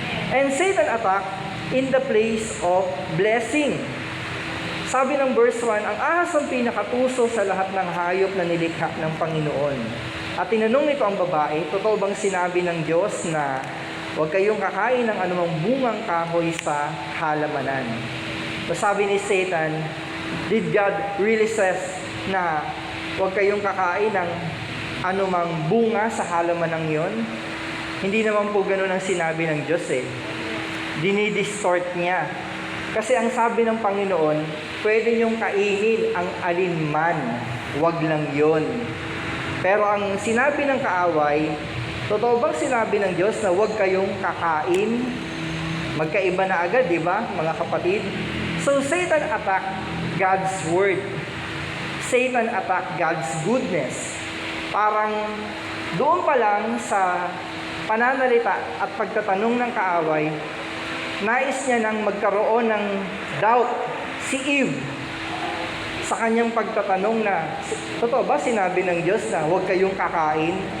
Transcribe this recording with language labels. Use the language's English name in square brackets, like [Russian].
[English] And Satan attack in the place of blessing. [Filipino] Sabi ng verse 1, ang ahas ang pinakatuso sa lahat ng hayop na nilikha ng Panginoon. At tinanong nito ang babae, totoo bang sinabi ng Diyos na huwag kayong kakain ng anumang bungang kahoy sa halamanan? So sabi ni Satan, [English] did God really says [Filipino] na huwag kayong kakain ng anumang bunga sa halamanang yon? Hindi naman po ganun ang sinabi ng Diyos eh. Dinidistort niya. Kasi ang sabi ng Panginoon, pwede niyong kainin ang alinman, wag lang yon. Pero ang sinabi ng kaaway, totoo bang sinabi ng Diyos na huwag kayong kakain? Magkaiba na agad, di ba, mga kapatid? [English] So Satan attacked God's word. Satan attacked God's goodness. [Filipino] Parang doon pa lang sa pananalita at pagtatanong ng kaaway, nais niya nang magkaroon ng doubt si Eve sa kanyang pagtatanong na, totoo ba sinabi ng Diyos na huwag kayong kakain?